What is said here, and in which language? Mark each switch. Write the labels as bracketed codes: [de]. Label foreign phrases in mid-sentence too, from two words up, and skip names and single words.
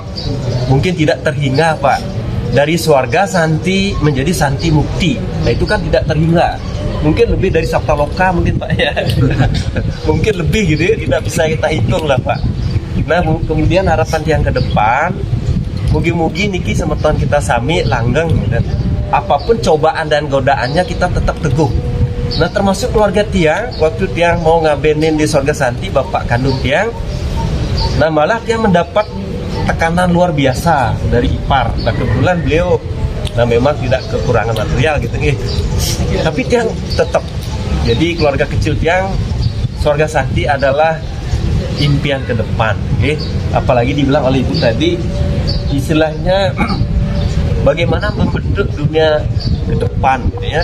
[id] Mungkin tidak terhingga, Pak. Dari Swarga Santi menjadi Santi Mukti. Nah, itu kan tidak terhingga. Mungkin lebih dari Saptaloka mungkin, Pak, ya. Mungkin lebih gitu ya, tidak bisa kita hitung lah, Pak. Nah, kemudian harapan yang ke depan, [ban] mugi-mugi niki semeton kita sami langgeng [id] dan apapun cobaan dan godaannya kita tetap teguh. Nah, termasuk keluarga Tiang, waktu Tiang mau ngabenin di Swarga Santi, Bapak kandung Tiang, nah malah Tiang mendapat tekanan luar biasa dari ipar. Nah, kebetulan beliau memang tidak kekurangan material gitu nih. Tapi Tiang tetap, jadi keluarga kecil Tiang, Swarga Santi adalah impian ke depan. Apalagi dibilang oleh Ibu tadi, istilahnya bagaimana membentuk dunia ke depan, gitu ya.